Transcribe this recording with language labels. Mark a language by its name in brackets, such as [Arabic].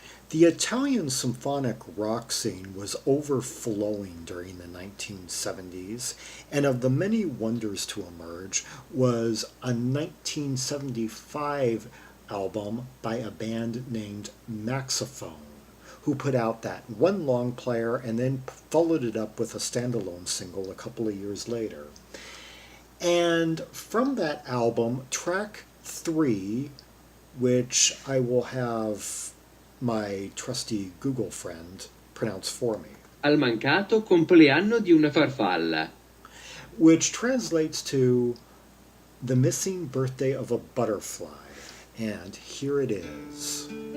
[English] The Italian symphonic rock scene was overflowing during the 1970s, and of the many wonders to emerge was a 1975 album by a band named Maxophone, who put out that one long player and then followed it up with a standalone single a couple of years later. And from that album, track 3, which I will have my trusty Google friend pronounce for me, [Italian] Al mancato compleanno di una farfalla. [English] which translates to the missing birthday of a butterfly. And here it is.